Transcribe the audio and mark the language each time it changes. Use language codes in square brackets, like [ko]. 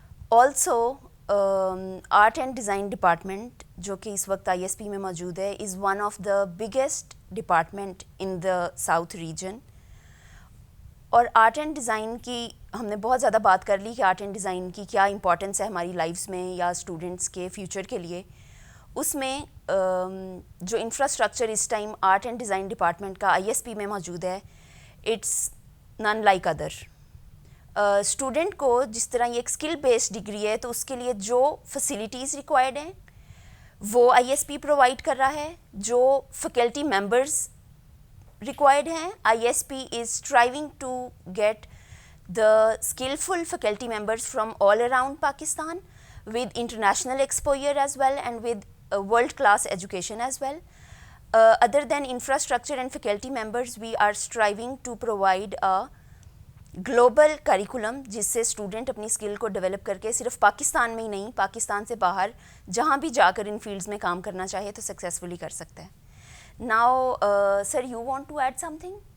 [en] Also, Art and Design Department, [ur] جو کہ اس وقت آئی ایس پی میں موجود ہے, [en] is one of the biggest department in the South region. [ur] اور آرٹ اینڈ ڈیزائن کی ہم نے بہت زیادہ بات کر لی کہ آرٹ اینڈ ڈیزائن کی کیا امپورٹنس ہے ہماری لائفس میں یا اسٹوڈنٹس کے فیوچر کے لیے. اس میں جو infrastructure اس time art and design department کا آئی ایس پی میں موجود ہے, [en] It's none like other. [ur] اسٹوڈنٹ کو جس طرح یہ ایک اسکل بیسڈ ڈگری ہے تو اس کے لیے جو فیسلٹیز ریکوائرڈ ہیں وہ آئی ایس پی پرووائڈ کر رہا ہے. جو فیکلٹی ممبرز ریکوائرڈ ہیں, [en] I S P is striving to get the skillful faculty members from all around Pakistan with international exposure as well and with world class education as well. Other than infrastructure and faculty members, we are striving to provide a global curriculum [ur] جس سے student اپنی skill کو develop کر کے صرف پاکستان میں ہی نہیں, پاکستان سے باہر جہاں بھی جا کر ان فیلڈز میں کام کرنا چاہے تو سکسیزفلی کر سکتا ہے. [en] Now, sir, you want to add something?